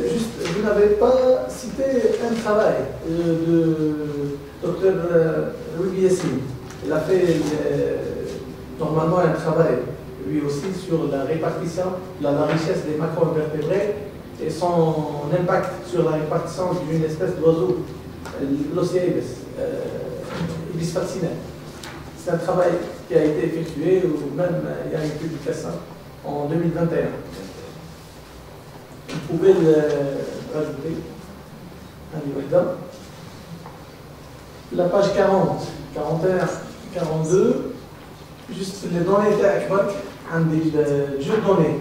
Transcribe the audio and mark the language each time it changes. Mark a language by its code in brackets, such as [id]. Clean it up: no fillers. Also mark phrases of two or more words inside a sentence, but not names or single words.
[fr] Juste, vous n'avez pas cité un travail de Dr Louis Yassine. Il a fait normalement un travail, lui aussi, sur la répartition, la richesse des macroinvertébrés et son impact sur la répartition d'une espèce d'oiseau, l'Océibes, Ibis fascinans. C'est un travail qui a été effectué, ou même il y a une publication en 2021. Vous pouvez le rajouter. La page 40, 41, 42, juste les données [ar] تاعك عندي الجو [fr] données.